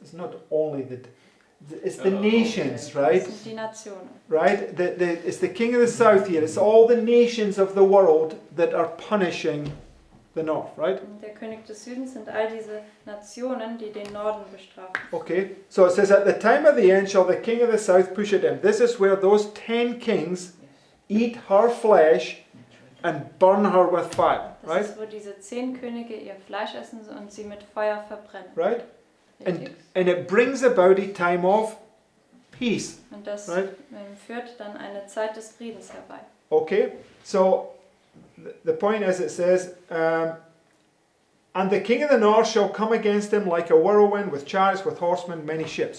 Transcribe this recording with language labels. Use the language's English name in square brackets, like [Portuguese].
[English] It's not only it's the nations, right? [German] Das sind die Nationen. [English] Right? It's the king of the south here. It's all the nations of the world that are punishing the north, right? [German] Und der König des Südens sind all diese Nationen, die den Norden bestrafen. [English] Okay, so it says, at the time of the end shall the king of the south push it in. This is where those 10 kings eat her flesh and burn her with fire, [German] Das [English] right? [German] ist, wo diese 10 Könige ihr Fleisch essen und sie mit Feuer verbrennen. [English] Right? [German] Richtig? [English] And it brings about a time of peace, [German] Und das [English] right? [German] führt dann eine Zeit des Friedens herbei. [English] Okay, so the point is, it says, and the king of the north shall come against him like a whirlwind with chariots, with horsemen, many ships.